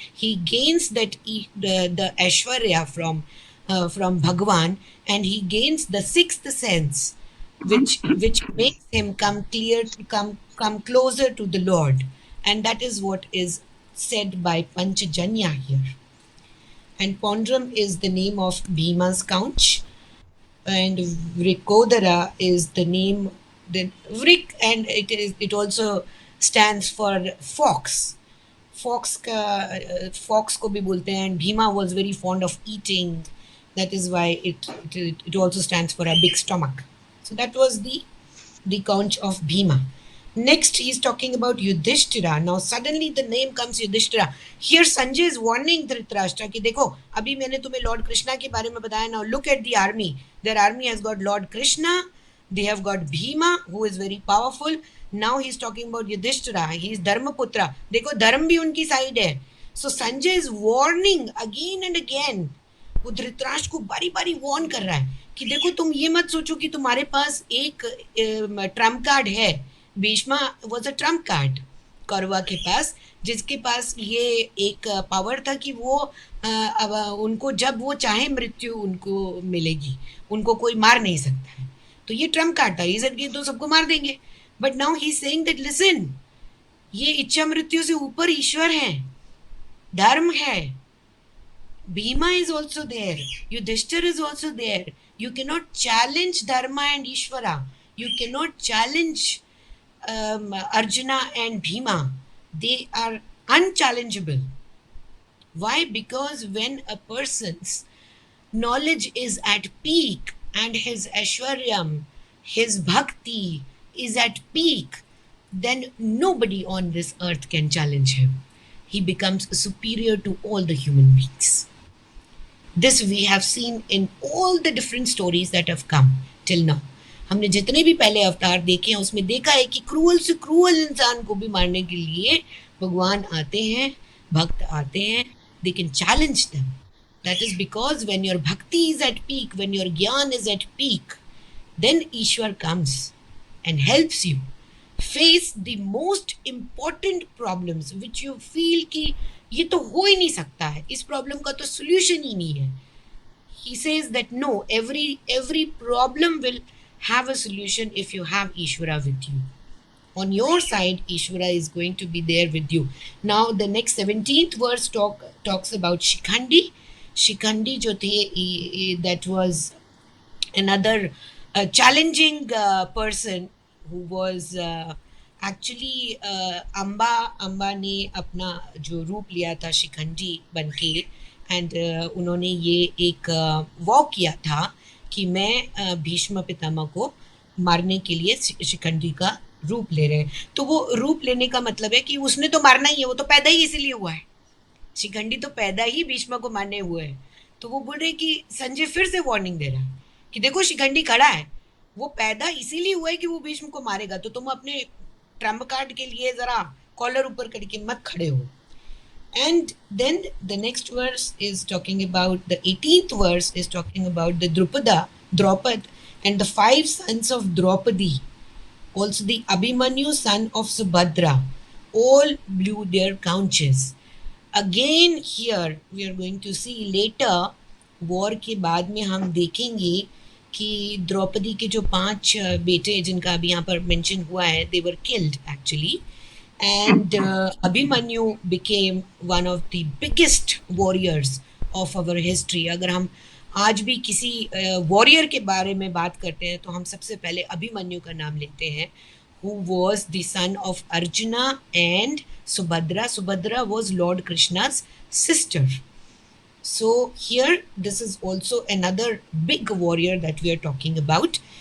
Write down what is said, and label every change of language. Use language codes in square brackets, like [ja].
[en] He gains that the Aishwarya from Bhagwan, and he gains the sixth sense, which makes him come closer to the Lord, and that is what is said by Panchajanya here. And Pondram is the name of Bhima's couch, and Vrikodara is the name. The Vrik, and it also stands for fox. [hi] Fox को भी बोलते हैं. [en] Bhima was very fond of eating. That is why it also stands for a big stomach. So that was the couch of Bhima. Next he is talking about Yudhishthira. Now suddenly the name comes Yudhishthira. Here Sanjay is warning Dhritarashtra [hi] कि देखो अभी मैंने तुम्हें Lord Krishna के बारे में बताया. [en] Now look at the army. Their army has got Lord Krishna. They have got Bhima, who is very powerful. Now he is talking about Yudhishthira. He is Dharmaputra. [hi] देखो धर्म भी उनकी साइड है. [en] So Sanjay is warning again and again. [hi] वो धृतराष्ट्र को बारी बारी warn कर रहा है कि देखो तुम ये मत सोचो कि तुम्हारे पास एक ट्रम्प कार्ड है. Bheeshma [en] was a trump card [hi] Kaurava के पास, जिसके पास ये एक पावर था कि वो अब उनको जब वो चाहे मृत्यु उनको मिलेगी, उनको कोई मार नहीं सकता है. तो ये ट्रम्प कार्ड था. ये कि तो सबको मार देंगे. [en] but now he saying that listen, [hi] ये इच्छा मृत्यु से ऊपर ईश्वर है, धर्म है. [en] Bhima is also there. Yudhishthira is also there. You cannot challenge Dharma and Ishvara. You cannot challenge Arjuna and Bhima. They are unchallengeable. Why? Because when a person's knowledge is at peak and his Aishwaryam, his bhakti is at peak, then nobody on this earth can challenge him. He becomes superior to all the human beings. This we have seen in all the different stories that have come till now. [hi] हमने जितने भी पहले अवतार देखे हैं उसमें देखा है कि क्रूअल से क्रूअल इंसान को भी मारने के लिए भगवान आते हैं, भक्त आते हैं. [en] They can challenge them. That is because when your bhakti is at peak, when your gyan is at peak, then Ishwar comes and helps you face the most important problems which you feel [hi] कि ये तो हो ही नहीं सकता है, इस problem का तो सोल्यूशन ही नहीं है. [en] He says that no, every problem will have a solution if you have Ishvara with you. On your side, Ishvara is going to be there with you. Now the next 17th verse talks about Shikhandi. [hi] Shikhandi जो थे, [en] that was another challenging person who was [hi] actually Amba ने अपना जो रूप लिया था शिखंडी बनके, and उन्होंने ये एक वॉक किया था कि मैं भीष्म पितामह को मारने के लिए शिखंडी का रूप ले रहे हैं. तो वो रूप लेने का मतलब है कि उसने तो मारना ही है, वो तो पैदा ही इसीलिए हुआ है. शिखंडी तो पैदा ही भीष्म को मारने हुए है. तो वो बोल रहे कि संजय फिर से वार्निंग दे रहा है कि देखो शिखंडी खड़ा है, वो पैदा इसीलिए हुआ है कि वो भीष्म को मारेगा, तो तुम अपने ट्रम्प कार्ड के लिए जरा कॉलर ऊपर करके मत खड़े हो. [en] And then the next verse is talking about, the 18th verse is talking about the Draupad and the 5 sons of Draupadi, also the Abhimanyu son of Subhadra, all blew their conches. Again here we are going to see later, [hi] war के बाद में हम देखेंगे कि द्रौपदी के जो 5 बेटे जिनका अभी यहाँ पर मेंशन हुआ है, [en] they were killed actually. And Abhimanyu became one of the biggest warriors of our history. [hi] अगर हम आज भी किसी वॉरियर के बारे में बात करते हैं तो हम सबसे पहले अभिमन्यु का नाम लेते हैं, [en] who was the son of Arjuna and Subhadra. Subhadra was Lord Krishna's sister. So here this is also another big warrior that we are talking about.